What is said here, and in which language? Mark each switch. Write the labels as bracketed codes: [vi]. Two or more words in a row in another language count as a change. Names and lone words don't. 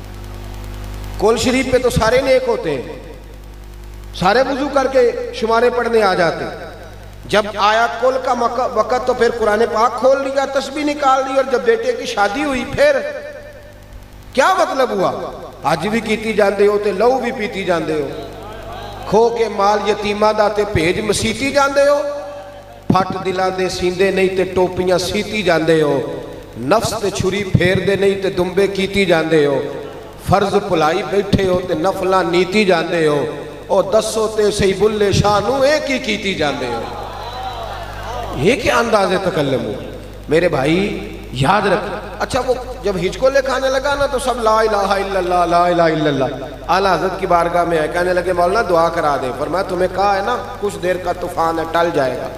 [ur] کول شریف پہ تو سارے نیک ہوتے ہیں، سارے وضو کر کے شمارے پڑھنے آ جاتے، جب آیا کل کا وقت تو پھر قرآن پاک کھول لیا، تسبیح نکال لی، اور جب بیٹے کی شادی ہوئی پھر کیا مطلب ہوا؟ [pa] حج بھی کیتی جاندے ہو تے لہو بھی پیتی جاندے ہو، کھو کے مال یتیمہ دا تے بھیج مسیتی جاندے ہو، پھٹ دلاں دے سیندے نہیں تے ٹوپیاں سیتی جاندے ہو، نفس تے چھری پھیر دے نہیں تے دمبے کیتی جاندے ہو، فرض پلائی بیٹھے ہو تے نفلاں نیتی جاندے ہو، اور دسو تے سی بلے شانو ایک ہی کیتی جاندے ہو۔ [ur] یہ کیا انداز تکلم ہو میرے بھائی، یاد رکھ۔ اچھا وہ جب ہچکولے کھانے لگا نا تو سب [ar] لا الہ الا اللہ لا الہ الا اللہ، [ur] اعلیٰ حضرت کی بارگاہ میں آئے، کہنے لگے مولانا دعا کرا دے۔ فرمایا تمہیں کہا ہے نا کچھ دیر کا طوفان ہے، ٹل جائے گا۔